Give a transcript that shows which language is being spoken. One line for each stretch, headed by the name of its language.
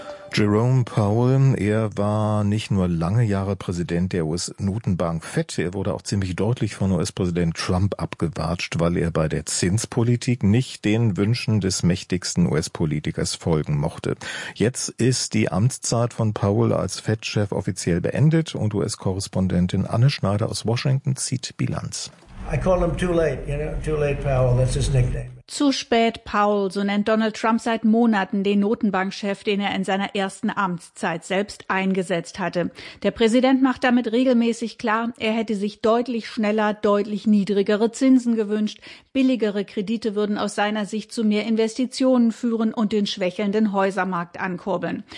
German: Jerome Powell, er war nicht nur lange Jahre Präsident der US-Notenbank FED, er wurde auch ziemlich deutlich von US-Präsident Trump abgewatscht, weil er bei der Zinspolitik nicht den Wünschen des mächtigsten US-Politikers folgen mochte. Jetzt ist die Amtszeit von Powell als FED-Chef offiziell beendet und US-Korrespondentin Anne Schneider aus Washington zieht Bilanz.
English: I call him too late, you know, too late Powell, that's his nickname.
German: Zu spät, Paul, so nennt Donald Trump seit Monaten den Notenbankchef, den er in seiner ersten Amtszeit selbst eingesetzt hatte. Der Präsident macht damit regelmäßig klar, er hätte sich deutlich schneller, deutlich niedrigere Zinsen gewünscht. Billigere Kredite würden aus seiner Sicht zu mehr Investitionen führen und den schwächelnden Häusermarkt ankurbeln.